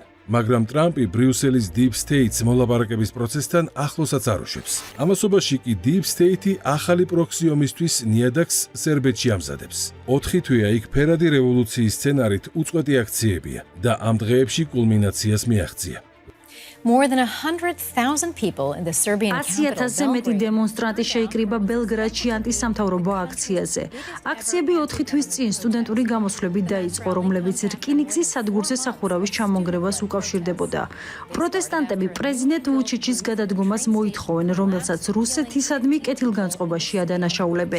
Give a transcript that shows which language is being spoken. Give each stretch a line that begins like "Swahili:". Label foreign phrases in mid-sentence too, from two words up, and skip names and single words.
Georgian: მაგრამ ტრამპი ბრიუსელის
English: Deep State-
Georgian: ს მოლაპარაკების პროცესთან ახლოსაც არ უშვებს. ამასობაში კი
English: Deep State-
Georgian: ი ახალი პროქსი ომისთვის ნიადაგს სერბეთში ამზადებს. 4 თვეა იქ ფერადი რევოლუციის სცენარით უწყვეტი აქციებია და ამ დღეებში კულმინაციას მიაღწია.
English: More than 100,000 people in the Serbian capital
Georgian: 100,000-ზე მეტი დემონსტრანტი შეიკრიბა ბელგრადში ანტისამთავრობო აქციაზე. აქციები 4 თვის წინ სტუდენტური გამოსვლებით დაიწყო, რომლებიც რკინიგზის სადგურზე სახურავის ჩამონგრევას უკავშირდებოდა. პროტესტანტები პრეზიდენტ ვუჩიჩის გადადგომას მოითხოვენ, რომელსაც რუსეთისადმი კეთილგანწყობაში ადანაშაულებენ.